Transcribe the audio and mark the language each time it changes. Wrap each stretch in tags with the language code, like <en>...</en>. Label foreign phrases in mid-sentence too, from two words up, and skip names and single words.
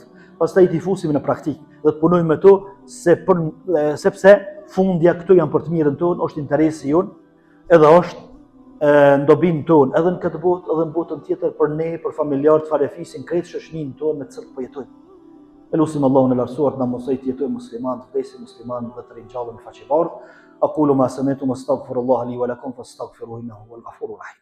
<sq>Pastaj t'i fusim në praktikë dhe të punojmë me to sepse fundja këtu janë për të mirën tonë, është interesi jonë, edhe është ndobim tonë, edhe në këtë botë, edhe në botën tjetër për ne, për familjarët, farefisin, krejtë shoqërinë tonë me të cilët po jetojmë. Elusim Allahun e lartësuar të na mësoj të jetojmë musliman, të vdesim musliman dhe të ringjallemi faqe bardhë.</sq> <ar>أقول ما سمعتم أستغفر الله لي ولكم فاستغفروه إنه هو الغفور الرحيم.</ar>